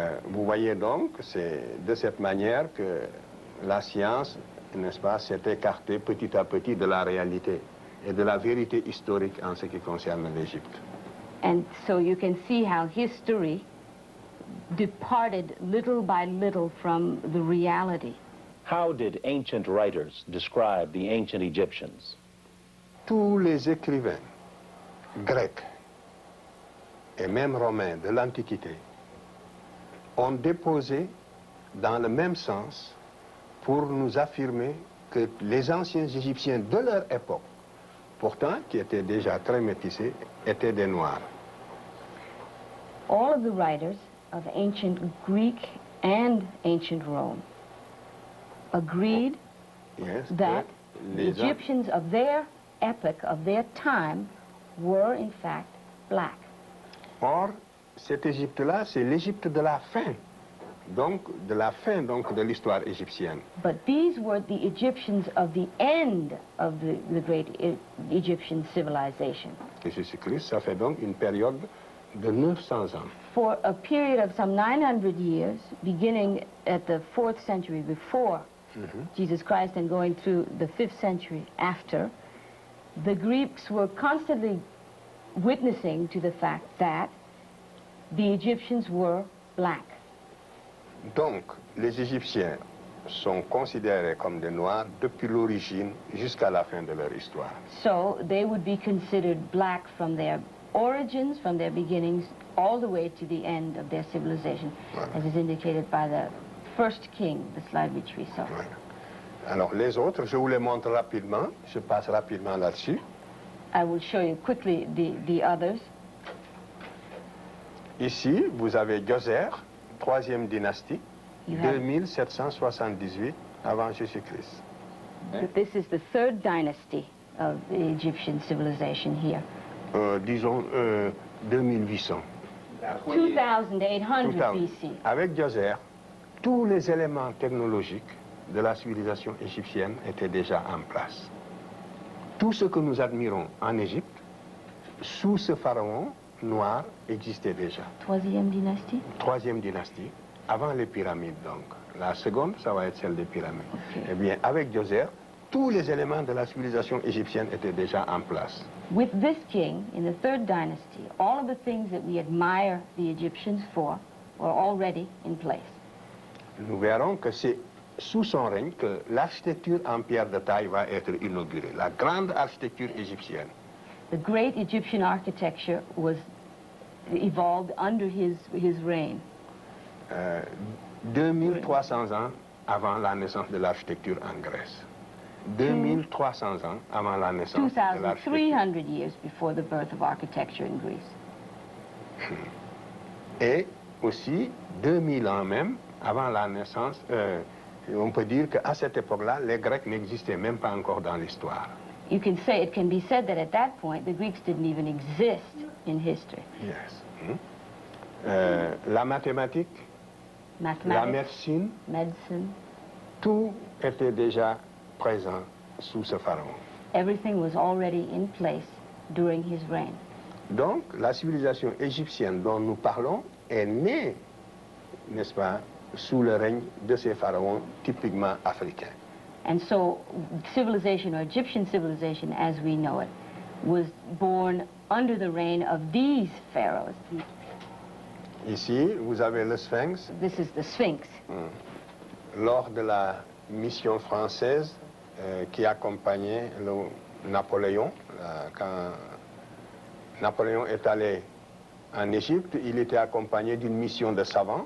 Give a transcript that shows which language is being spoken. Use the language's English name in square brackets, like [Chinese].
[French] Vous voyez donc, c'est de cette manière que la science, n'est-ce pas, s'est écartée petit à petit de la réalité et de la vérité historique en ce qui concerne l'Égypte. [English] And so you can see how history departed little by little from the reality. How did ancient writers describe the ancient Egyptians? [French] Tous les écrivains grecs et même romains de l'Antiquité ont déposé dans le même sens pour nous affirmer que les anciens Égyptiens de leur époque, pourtant qui étaient déjà très métissés, étaient des Noirs. [English] All of the writers of ancient Greek and ancient Rome agreed Yes, that [French] que [English] the [French] les [English] Egyptians of their epoch, of their time, were in fact black. [French] Or, cette Égypte-là, c'est l'Égypte de la fin, donc de l'histoire égyptienne. [English] But these were the Egyptians of the end of the great Egyptian civilization. [French] Et Jésus-Christ, ça fait donc une période de 900 ans. [English] For a period of some 900 years, beginning at the 4th century before Jesus Christ and going through the 5th century after, the Greeks were constantly witnessing to the fact that the Egyptians were black. [French] Donc, les Égyptiens sont considérés comme des Noirs depuis l'origine jusqu'à la fin de leur histoire. [English] So they would be considered black from their origins, from their beginnings, all the way to the end of their civilization, as is indicated by the first king, the slide which we saw. [French] Voilà. Alors, les autres, je vous les montre rapidement. Je passe rapidement là-dessus. [English] I will show you quickly the others. [French] Ici, vous avez Djoser, 3e dynastie, [English] You have- [French] 2778 avant Jésus-Christ. [English] This is the 3rd dynasty of the Egyptian civilization here. [French] Disons 2800. [English] 2800 [French] Tout à- [English] BC. [French] Avec Djoser, tous les éléments technologiques de la civilisation égyptienne étaient déjà en place. Tout ce que nous admirons en Égypte, sous ce pharaon noir, existait déjà. [English] 3e dynasty? [French] 3e dynastie, avant les pyramides donc. La seconde, ça va être celle des pyramides. [English] Ok. [French] Eh bien, avec Djoser, tous les éléments de la civilisation égyptienne étaient déjà en place. [English] With this king, in the 3rd dynasty, all of the things that we admire the Egyptians for were already in place. [French] Nous verrons que c'est sous son règne que l'architecture en pierre de taille va être inaugurée, la grande architecture égyptienne. [English] The great Egyptian architecture was evolved under his reign. [French] 2300 ans avant la naissance de l'architecture en Grèce. 2300 ans avant la naissance de l'architecture. [English] 2,300 years before the birth of architecture in Greece. [French] Et aussi 2000 ans même avant la naissance, on peut dire qu'à cette époque-là, les Grecs n'existaient même pas encore dans l'histoire. [English] It can be said that at that point, the Greeks didn't even exist in history. Yes. [French] La mathématique, la [English] Mathematics, [French] médecine, [English] medicine, [French] tout était déjà présent sous ce pharaon. [English] everything was already in place during his reign. [French] Donc, la civilisation égyptienne dont nous parlons est née, n'est-ce pas, sous le règne de ces pharaons typiquement africains. [English] And so civilization, or Egyptian civilization as we know it, was born under the reign of these pharaohs. [French] Ici, vous avez le Sphinx. [English] This is the Sphinx. [French] Lors de la mission française qui accompagnait Napoléon, quand Napoléon est allé en Égypte, il était accompagné d'une mission de savants.